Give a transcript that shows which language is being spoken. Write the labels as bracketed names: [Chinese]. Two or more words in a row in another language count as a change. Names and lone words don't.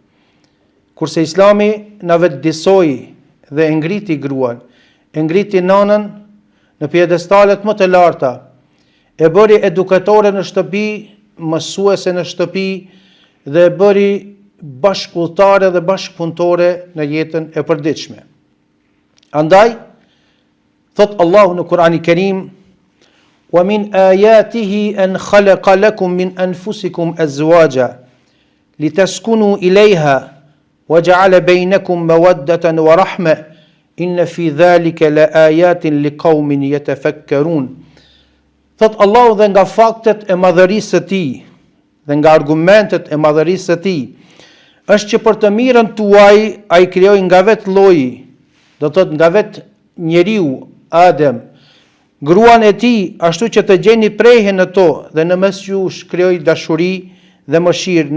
[Albanian] Kurse Islami na vetëdijsoi dhe e ngriti gruan, e ngriti nënën në piedestalet më të larta, e bëri edukatore në shtëpi, mësuese në shtëpi dhe e bëri bashkëpunëtare dhe bashkëpunëtore në jetën e përditshme. Andaj, thot Allahu në Kur'anin e Kerim, [Arabic] ومن آياته أن خلق لكم من أنفسكم أزواجا لتسكنوا إليها وَجَعَلَ بَيْنَكُمْ مَوَدَّةً وَرَحْمَةً إِنَّ فِي ذَلِكَ لَآيَاتٍ لِقَوْمٍ يَتَفَكَّرُونَ. [Albanian] Thot Allahu dhe nga faktet e madhërisë së Tij dhe nga argumentet e madhërisë së Tij është që për të mirën tuaj ai krijoi nga vetë lloji, do thot nga vetë njeriu Adem, gruan e Tij, ashtu që të gjeni prehje në to dhe në mes jush krijoi dashuri dhe mëshirë.